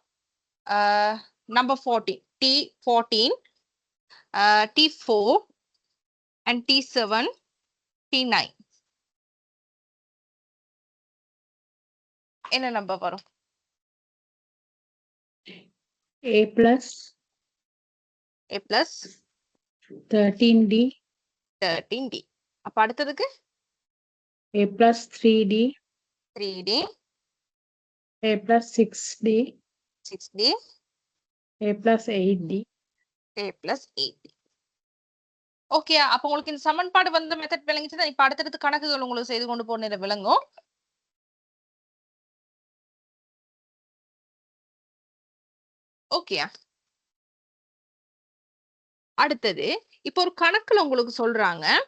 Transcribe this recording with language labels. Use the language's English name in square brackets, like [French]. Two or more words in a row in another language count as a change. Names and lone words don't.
[Tamil] நம்பர் 14 t14 t4 and t7 t9 என்ன நம்பர் வரும்? [English] a plus 13d. [Tamil] அப்ப அடுத்ததுக்கு [English] a plus 3d. a plus 6d. a plus 8d. [Tamil] ஓகே, அப்ப உங்களுக்கு இந்த சமன்பாடு வந்த மெத்தட் விளங்கிச்சுதான். இப்ப அடுத்தடுத்து கணக்குகள் உங்களுக்கு செய்து கொண்டு போன விளங்கும். ஓகே, அடுத்தது இப்ப ஒரு கணக்குல உங்களுக்கு சொல்றாங்க.